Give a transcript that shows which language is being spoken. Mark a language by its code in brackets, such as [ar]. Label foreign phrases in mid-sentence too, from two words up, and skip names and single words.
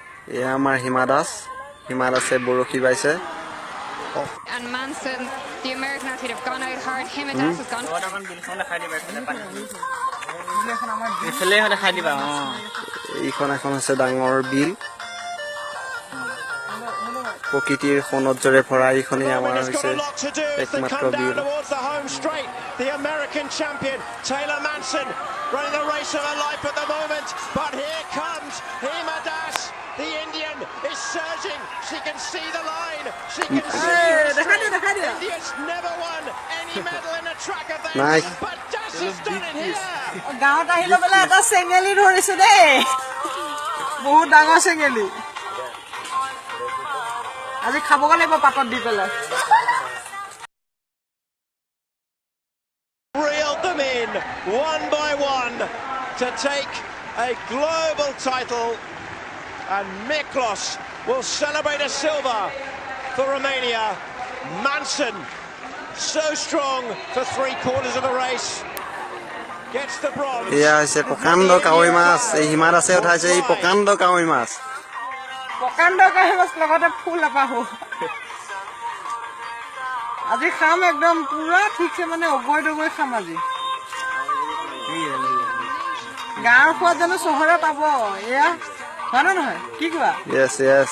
[as] এয়া আমাৰ হিমা দাসে বৰশী বাইছে [en] And Manson, the American athlete, have gone out hard. Hima Das has gone. [as] এইখন এখন আছে ডাঙৰ বিল প্ৰকৃতিৰ সৌন্দৰ্যৰে ভৰা এইখনেই আমাৰ হৈছে একমাত্ৰ বিল [en] The American champion Taylor Manson running the race of her life at the moment, but here comes Hima Das. The Indian is surging. She can see the line. She can see India's never won any medal in a track event, but Das has done it here. [as] গাঁৱত আহিলে বলে এটা চেঙেলি ধৰিছো দেই বহুত ডাঙৰ চেঙেলি আজি খাবগে লাগিব পাতত দি পেলাই [en] Reeled them in one by one to take a global title, and Miklos will celebrate a silver for Romania. Manson, so strong for 3/4 of the race, gets the bronze. [as] এয়া হৈছে প্ৰকাণ্ড কাৱৈ মাছ এই হিমা দাসে উঠাইছে এই প্ৰকাণ্ড কাৱৈ মাছ লগতে ফুল এপাহো আজি খাম একদম পুৰা ঠিকছে মানে অগৈ দগৈ খাম আজি গাঁৱৰ খোৱা জানো চহৰে পাব এয়া হয় নে নহয় কি কোৱা